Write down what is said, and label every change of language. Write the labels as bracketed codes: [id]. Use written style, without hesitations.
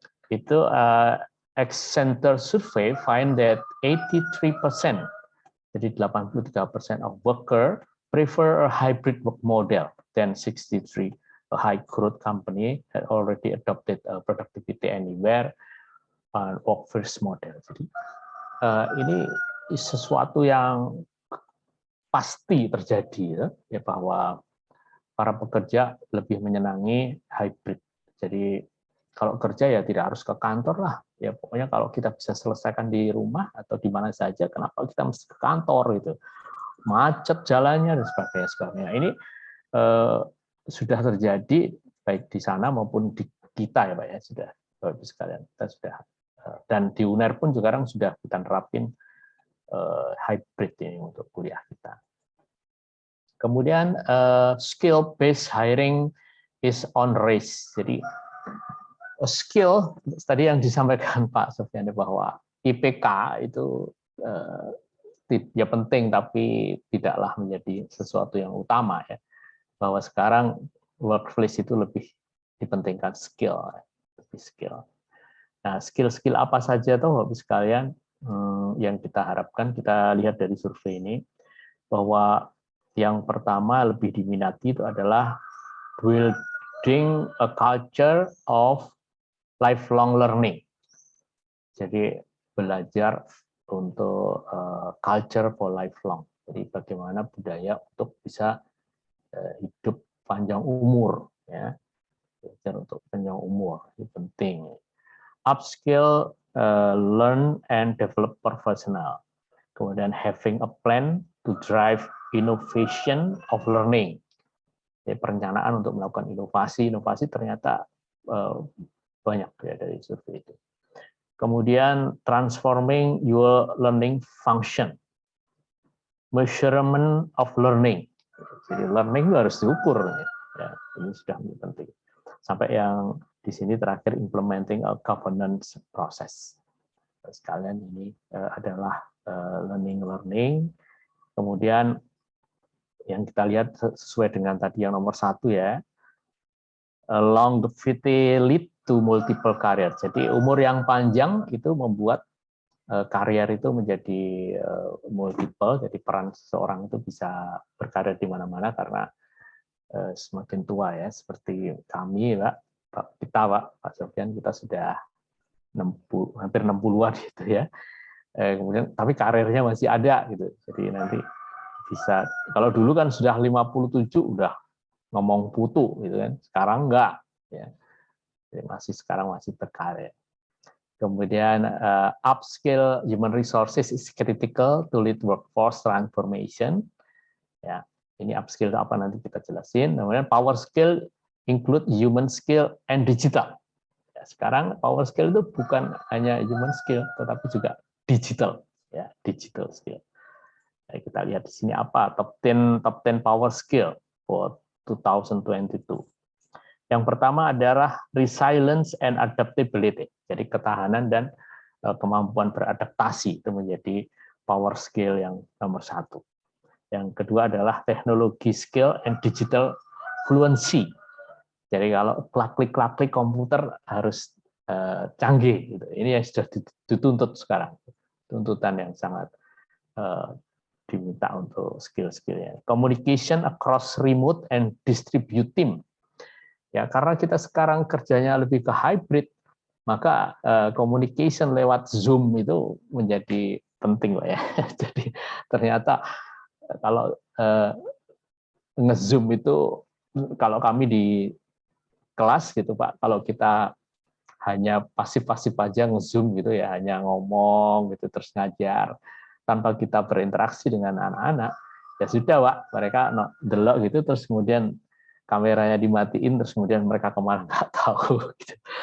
[en] Itu Accenture survey find that 83%, [id] jadi [en] 83% of worker prefer a hybrid work model than 63%. A high growth company had already adopted a productivity anywhere work first model. [id] Jadi ini sesuatu yang pasti terjadi ya bahwa para pekerja lebih menyenangi hybrid. Jadi kalau kerja ya tidak harus ke kantor lah. Ya pokoknya kalau kita bisa selesaikan di rumah atau di mana saja, kenapa kita mesti ke kantor gitu? Macet jalannya dan sebagainya. Ini sudah terjadi baik di sana maupun di kita ya Pak ya, sudah Bapak Ibu sekalian, kita sudah, dan di UNER pun sekarang sudah kita nerapin hybrid ini untuk kuliah kita. [en] Kemudian skill based hiring is on race. [id] Jadi skill tadi yang disampaikan Pak Sofyan bahwa IPK itu ya penting tapi tidaklah menjadi sesuatu yang utama ya. Bahwa sekarang workplace itu lebih dipentingkan skill. Nah, skill-skill apa saja tuh Bapak sekalian yang kita harapkan, kita lihat dari survei ini, bahwa yang pertama lebih diminati itu adalah [en] building a culture of lifelong learning. [id] Jadi belajar untuk [en] culture for lifelong. [id] Jadi bagaimana budaya untuk bisa hidup panjang umur ya, belajar untuk panjang umur ini penting. [en] Upskill, learn and develop professional. Kemudian having a plan to drive innovation of learning. [id] Jadi perencanaan untuk melakukan inovasi ternyata banyak ya dari survei itu. [en] Kemudian transforming your learning function, measurement of learning. [id] Jadi learning itu harus diukur, ya, ini sudah menjadi penting. Sampai yang di sini terakhir [en] implementing a governance process. [id] Sekalian ini adalah learning. Kemudian yang kita lihat sesuai dengan tadi yang nomor 1 ya, [en] longevity lead to multiple career. [id] Jadi umur yang panjang itu membuat karier itu menjadi multiple, jadi peran seseorang itu bisa berkarir di mana-mana karena semakin tua ya, seperti kami Pak Sofyan, kita sudah hampir 60-an gitu ya. Kemudian tapi karirnya masih ada gitu. Jadi nanti bisa, kalau dulu kan sudah 57 udah ngomong putu gitu kan. Sekarang enggak ya. Jadi sekarang masih berkarir. [en] Kemudian upskill human resources is critical to lead workforce transformation. [id] Ya, ini upskill apa nanti kita jelasin. [en] Kemudian power skill include human skill and digital. [id] Ya, sekarang power skill itu bukan hanya human skill, tetapi juga digital. Ya, digital skill. Ya, kita lihat di sini apa [en] top 10 power skill for 2022. [id] Yang pertama adalah [en] resilience and adaptability. [id] Jadi ketahanan dan kemampuan beradaptasi itu menjadi power skill yang nomor 1. Yang kedua adalah teknologi [en] skill and digital fluency. [id] Jadi kalau klik komputer harus canggih. Gitu. Ini yang sudah dituntut sekarang, tuntutan yang sangat diminta untuk skill-skillnya. [en] Communication across remote and distributed team. [id] Ya, karena kita sekarang kerjanya lebih ke hybrid, maka communication lewat Zoom itu menjadi penting, Pak ya. Jadi ternyata kalau nge-Zoom itu, kalau kami di kelas gitu Pak, kalau kita hanya pasif-pasif aja nge-Zoom gitu ya, hanya ngomong gitu terus ngajar tanpa kita berinteraksi dengan anak-anak, ya sudah Pak, mereka delok gitu terus kemudian kameranya dimatiin terus kemudian mereka kemana nggak tahu gitu.